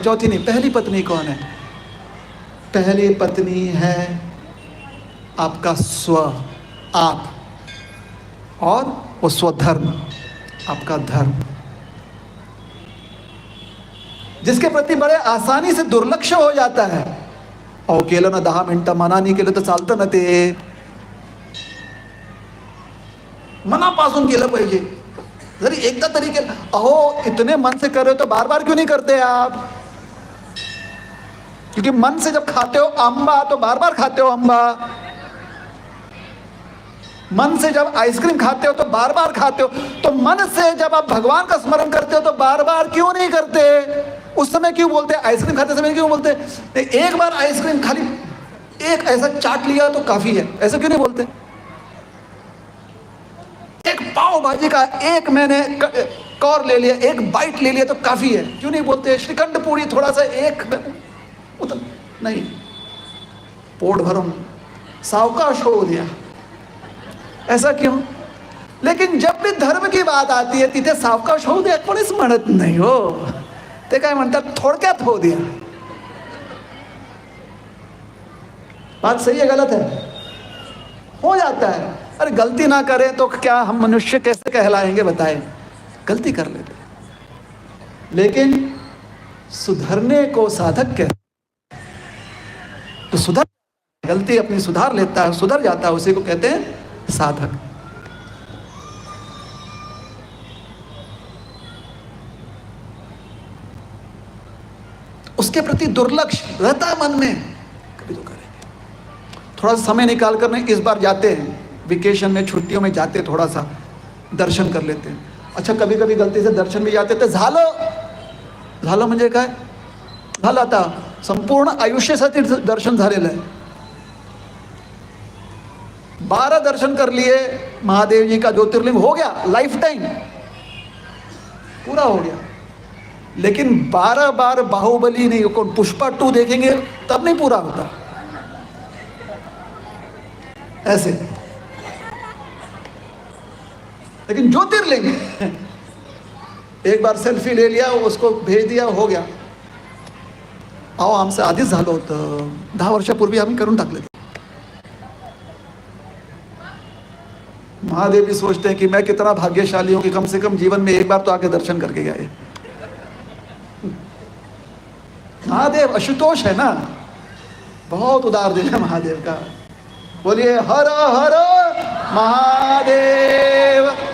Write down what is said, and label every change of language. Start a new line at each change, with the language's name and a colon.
Hindi: चौथी नहीं, पहली पत्नी कौन है? पहली पत्नी है आपका स्व, आप, और वो स्वधर्म, आपका धर्म, जिसके प्रति बड़े आसानी से दुर्लक्ष्य हो जाता है।
Marathi: अहो केलं ना 10 मिनिटं, मना नाही केलं तर चालतं ना, ते मनापासून केलं पाहिजे, जरी एकदा तरी केलं।
Hindi: अहो इतने मन से कर रहे हो तो बार बार क्यों नहीं करते आप? क्योंकि मन से जब खाते हो अम्बा तो बार बार खाते हो अम्बा, मन से जब आइसक्रीम खाते हो तो बार बार खाते हो, तो मन से जब आप भगवान का स्मरण करते हो तो बार बार क्यों नहीं करते? उस समय क्यों बोलते? आइसक्रीम खाते समय क्यों बोलते? एक बार आइसक्रीम खाली एक ऐसा चाट लिया तो काफी है, ऐसा क्यों नहीं बोलते? एक पाव भाजी का एक मैंने कौर ले लिया, एक बाइट ले लिया तो काफी है, क्यों नहीं बोलते? श्रीखंड पूरी थोड़ा सा एक उतना नहीं,
Marathi: पोट भरून सावकाश
Hindi: हो दिया, ऐसा क्यों? लेकिन जब भी धर्म की बात आती है
Marathi: तिथे सावकाश होऊ द्या कोणीच म्हणत नाही हो, ते काय म्हणतात थोडक्यात हो दिया।
Hindi: बात सही है गलत है? हो जाता है। अरे गलती ना करें तो क्या हम मनुष्य कैसे कहलाएंगे बताएं? गलती कर लेते, लेकिन सुधरने को साधक कहते, तो सुधर, गलती अपनी सुधार लेता है, सुधर जाता है, उसी को कहते हैं साधक। उसके प्रति दुर्लक्ष्य रहता है मन में, कभी तो करेंगे। थोड़ा सा समय निकाल कर इस बार जाते हैं, वेकेशन में छुट्टियों में जाते, थोड़ा सा दर्शन कर लेते हैं। अच्छा कभी कभी गलती से दर्शन भी जाते
Marathi: तर झालं म्हणजे काय झालं, आता संपूर्ण आयुष्यासाठी दर्शन झालेलं आहे।
Hindi: 12 दर्शन कर लिए महादेव जी का, ज्योतिर्लिंग हो गया, लाइफ टाइम पूरा हो गया। लेकिन 12 बार बाहुबली नहीं, कौन पुष्पा 2 देखेंगे तब नहीं पूरा होता, ऐसे। लेकिन ज्योतिर्लिंग एक बार सेल्फी ले लिया, उसको भेज दिया, हो गया।
Marathi: अहो आमचं आधीच झालं होतं, 10 वर्षापूर्वी आम्ही करून टाकले।
Hindi: महादेव भी सोचते हैं कि मैं कितना भाग्यशाली हूं कि कम से कम जीवन में एक बार तो आके दर्शन करके गए। महादेव आशुतोष है ना, बहुत उदार दिल है महादेव का। बोलिए हर हर महादेव।